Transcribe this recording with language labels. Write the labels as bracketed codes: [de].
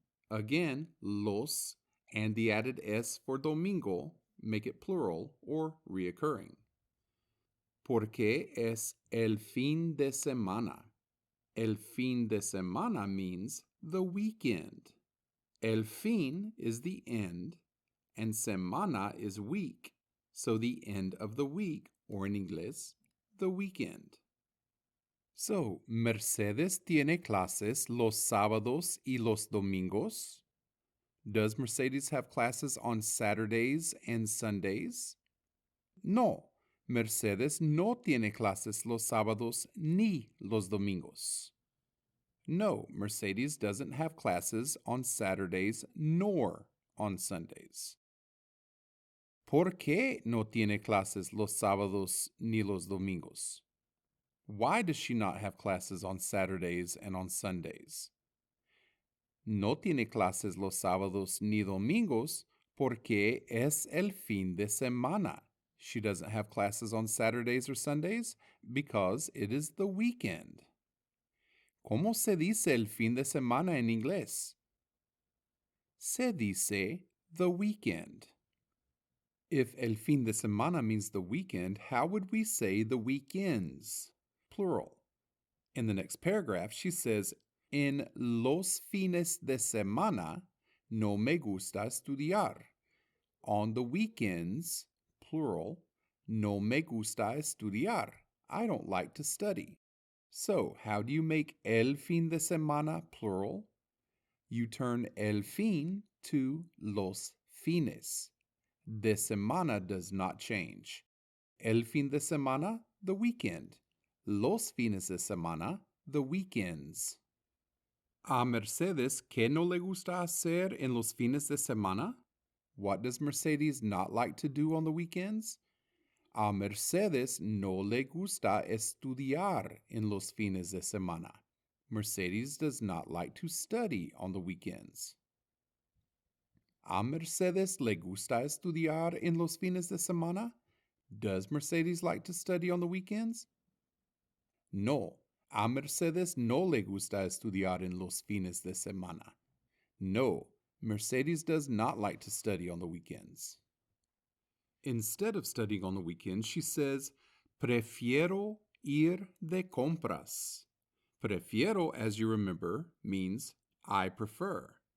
[en] Again, los and the added s for domingo make it plural or reoccurring. [es] Porque es el fin de semana. El fin de semana [en] means the weekend. El fin is the end, and semana is week, so the end of the week, or in English, the weekend. [es] So, Mercedes tiene clases los sábados y los domingos? [en] Does Mercedes have classes on Saturdays and Sundays? [es] No, Mercedes no tiene clases los sábados ni los domingos. [en] No, Mercedes doesn't have classes on Saturdays nor on Sundays. [es] ¿Por qué no tiene clases los sábados ni los domingos? [en] Why does she not have classes on Saturdays and on Sundays? [es] No tiene clases los sábados ni domingos porque es el fin de semana. [en] She doesn't have classes on Saturdays or Sundays because it is the weekend. [es] ¿Cómo se dice el fin de semana en inglés? Se dice [en] the weekend. If el fin de semana means the weekend, how would we say the weekends? Plural. In the next paragraph, she says, [es] en los fines de semana no me gusta estudiar. [en] On the weekends, plural, [es] no me gusta estudiar. [en] I don't like to study. So, how do you make el fin de semana plural? You turn el fin to los fines. De semana does not change. [es] El fin de semana, [en] the weekend. [es] Los fines de semana, [en] the weekends. [es] A Mercedes, ¿qué no le gusta hacer en los fines de semana? [en] What does Mercedes not like to do on the weekends? [es] A Mercedes no le gusta estudiar en los fines de semana. [en] Mercedes does not like to study on the weekends. [es] ¿A Mercedes le gusta estudiar en los fines de semana? [en] Does Mercedes like to study on the weekends? [es] No, a Mercedes no le gusta estudiar en los fines de semana. [en] No, Mercedes does not like to study on the weekends. Instead of studying on the weekends, she says, [es] prefiero ir de compras. [en] Prefiero, as you remember, means I prefer.